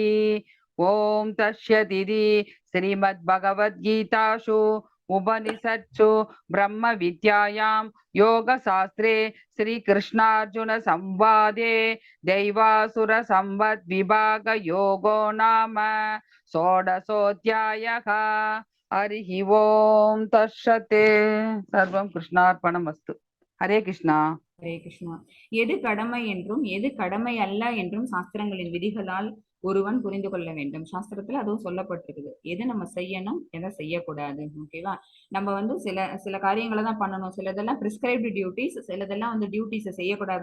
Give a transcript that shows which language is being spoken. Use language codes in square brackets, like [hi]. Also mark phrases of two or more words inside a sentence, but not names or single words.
[sa] ओम् तस्यदिति श्रीमत् भगवद्गीतासु उपनिषत्सु ब्रह्म विद्यायाम् योग शास्त्रे श्रीकृष्णार्जुन संवादे दैवासुर सम्पद् विभाग योगो नाम षोडशोऽध्यायः. हरिः ओम् तत्सत्. सर्वं कृष्णार्पणमस्तु. [ta] ஹரே கிருஷ்ணா. ஹரே கிருஷ்ணா. எது கடமை என்றும் எது கடமை அல்ல என்றும் சாஸ்திரங்களின் விதிகளால் ஒருவன் புரிந்து கொள்ள வேண்டும். சாஸ்திரத்துல அதுவும் சொல்லப்பட்டிருக்குது, எது நம்ம செய்யணும் எதை செய்யக்கூடாது. ஓகேவா? நம்ம வந்து சில சில காரியங்களை தான் பண்ணணும், சிலதெல்லாம் [en] prescribed duties, [ta] சிலதெல்லாம் வந்து டியூட்டிஸை செய்யக்கூடாது.